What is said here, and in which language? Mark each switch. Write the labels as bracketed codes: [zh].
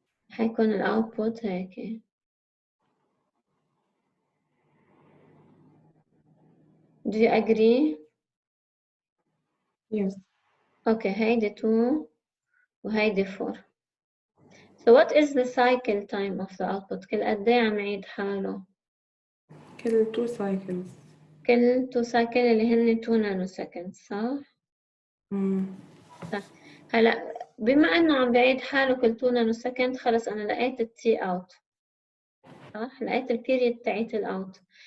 [ar] حيكون الاوتبوت هيك. [en] Do you agree? Yes. [ar] Okay, هيدي 2 وهيدي 4. [en] So what is the cycle time of the output? [ar] كل قد ايه عم يعيد حاله؟ كل 2 cycles. كل 2 cycle اللي هن 2 نانو سكند صح؟ صح. هلا بما انه عم بعيد حاله كل 2 نانو سكند خلص انا لقيت التي اوت صح؟ لقيت البيريد تاعت الاوت.